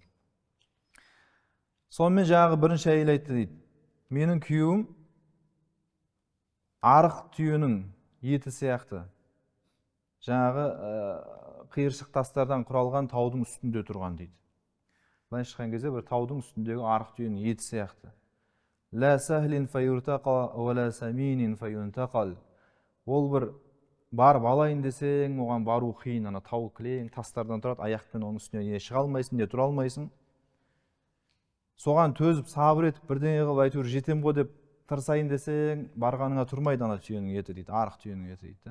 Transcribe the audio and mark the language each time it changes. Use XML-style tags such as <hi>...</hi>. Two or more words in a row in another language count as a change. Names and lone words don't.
<kk>Сонымен жаңағы бірінші әйел айтты дейді. Менің күйеуім арық түйенің еті сияқты. Жаңағы қиыршық тастардан құралған таудың үстінде тұрған дейді. Былай шыққан кезде бір таудың үстіндегі арық түйенің еті сияқты.</kk> <ar>لا سهل فيرتقى ولا سمين فينتقل.</ar> <kk>Ол бір барып алайын десең, оған бару қиын, ана тау кілең тастардан тұрады, аяқпен оның үстіне не шыға алмайсың, не тұра алмайсың. Соған төзіп, сабыр етіп, бірдеңе қылып әйтеуір жетем ғой деп тырысайын десең, барғаныңа тұрмайды ана түйенің еті дейді, арық түйенің еті дейді.</kk>